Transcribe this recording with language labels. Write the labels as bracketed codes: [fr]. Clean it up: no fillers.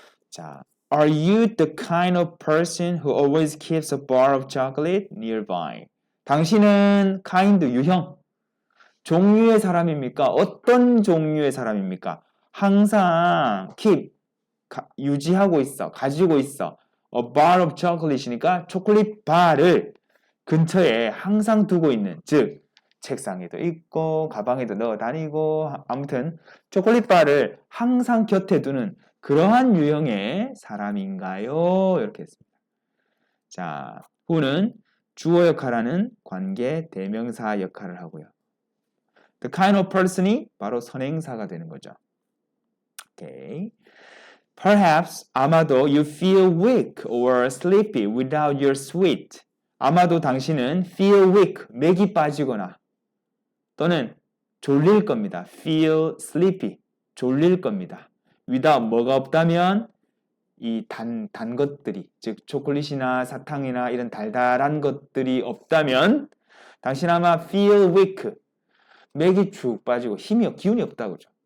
[en] 자, Are you the kind of person who always keeps a bar of chocolate nearby? [ko] 당신은 kind, 유형, 종류의 사람입니까? 어떤 종류의 사람입니까? 항상 keep, 유지하고 있어, 가지고 있어. [en] A bar of chocolate이니까 [ko] 초콜릿 바를 근처에 항상 두고 있는, 즉 책상에도 있고 가방에도 넣어 다니고 아무튼 초콜릿 바를 항상 곁에 두는 그러한 유형의 사람인가요? 이렇게 했습니다. 자, who는 주어 역할하는 관계 대명사 역할을 하고요. The kind of person이 바로 선행사가 되는 거죠. Okay. [en] Perhaps, [ko] 아마도 [en] you feel weak or sleepy without your sweet. [ko] 아마도 당신은 feel weak, 맥이 빠지거나 또는 졸릴 겁니다. feel sleepy, 졸릴 겁니다. without 뭐가 없다면 이 단 것들이, 즉 초콜릿이나 사탕이나 이런 달달한 것들이 없다면 당신 아마 feel weak, 맥이 쭉 빠지고 기운이 없다고 그러죠.